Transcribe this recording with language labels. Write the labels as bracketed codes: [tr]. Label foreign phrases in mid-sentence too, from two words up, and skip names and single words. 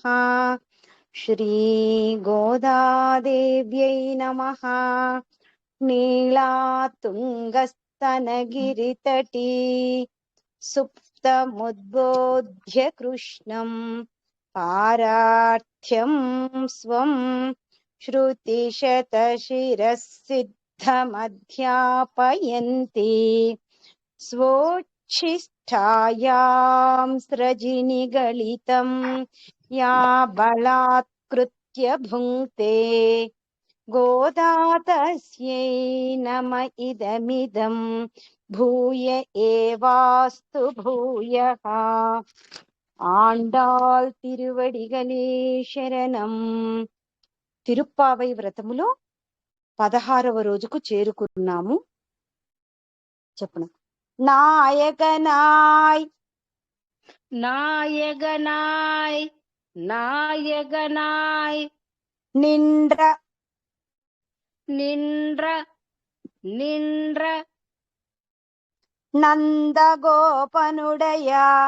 [sa] శ్రీ గోదాదేవ్యై నమః. నీళాతుంగస్తనగిరితటీ సుప్తముద్బోధ్య కృష్ణం పారార్థ్యం స్వం श्रुतिशतशिरःसिद्धमध्यापयन्ति स्वोच्छिष्टायां स्रजिनिगलितं या बलात्कृत्य भुङ्क्ते गोदा तस्यै नम इदमिदं भूय एवास्तु भूयः. [ta] ஆண்டாள் திருவடிகளே சரணம். [te] తిరుప్పావై వ్రతములో 16వ రోజుకు చేరుకున్నాము. చెప్పను. నాయకనాయ్ [ta] நாயகனாய் நாயகனாய் நின்ற நின்ற நின்ற நந்தகோபனுடைய